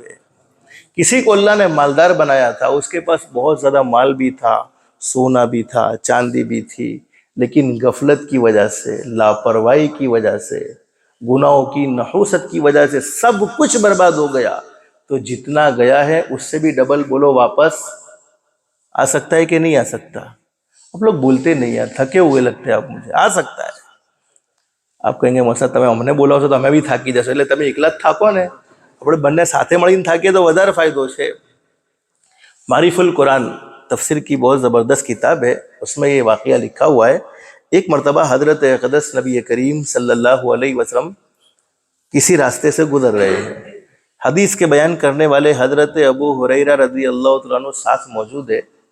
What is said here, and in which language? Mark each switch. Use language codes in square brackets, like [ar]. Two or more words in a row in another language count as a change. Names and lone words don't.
[ur] کسی کو اللہ نے مالدار بنایا تھا، اس کے پاس بہت زیادہ مال بھی تھا، سونا بھی تھا، چاندی بھی تھی، لیکن غفلت کی وجہ سے، لاپرواہی کی وجہ سے، گناہوں کی نحوست کی وجہ سے سب کچھ برباد ہو گیا. تو جتنا گیا ہے اس سے بھی ڈبل بولو واپس آ سکتا ہے کہ نہیں آ سکتا؟ آپ لوگ بولتے نہیں یار، تھکے ہوئے لگتے ہیں آپ مجھے. آ سکتا ہے. آپ کہیں گے موسیٰ تمہیں ہم نے بولا ہو تو ہمیں بھی تھاکی جیسے، [gu] એટલે તમે એકલા જ થાકો ને, આપણે બંને સાથે મળીને થાકીએ તો વધારે ફાયદો છે. [ur] معرف القرآن تفسیر کی بہت زبردست کتاب ہے، اس میں یہ واقعہ لکھا ہوا ہے. ایک مرتبہ حضرت اقدس نبی کریم صلی اللہ علیہ وسلم کسی راستے سے گزر رہے ہیں. حدیث کے بیان کرنے والے حضرت ابو ہریرہ رضی اللہ تعالیٰ عنہ ساتھ موجود ہے.